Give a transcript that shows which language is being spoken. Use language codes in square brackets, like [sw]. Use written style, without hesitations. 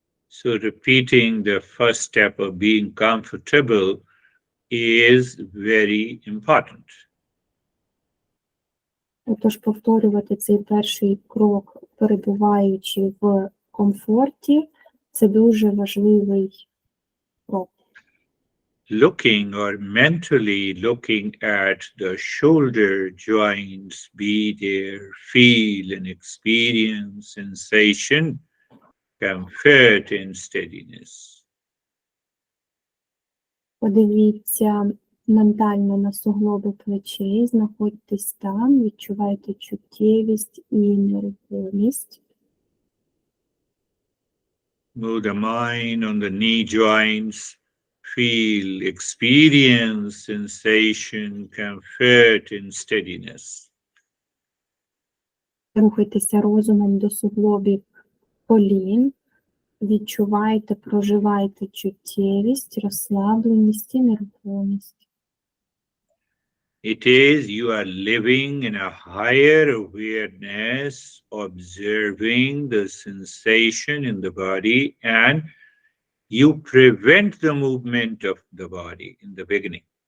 [en] So repeating the first step of being comfortable is very important. [uk] Отож, повторювати цей перший крок, перебуваючи в комфорті, це дуже важливий крок. [en] Looking or mentally looking at the shoulder joints, be there, feel and experience sensation, comfort and steadiness. [uk] Подивіться ментально на суглоби плечей, знаходьтесь там, відчувайте чуттєвість і нерухомість. [en] Move the mind on the knee joints, feel, experience sensation, comfort and steadiness. [uk] Рухайтеся розумом до суглобів колін, відчувайте, проживайте чуттєвість, розслабленість і нерухомість. [en] It is you are living in a higher awareness, observing the sensation in the body, and you prevent the movement of the body in the beginning.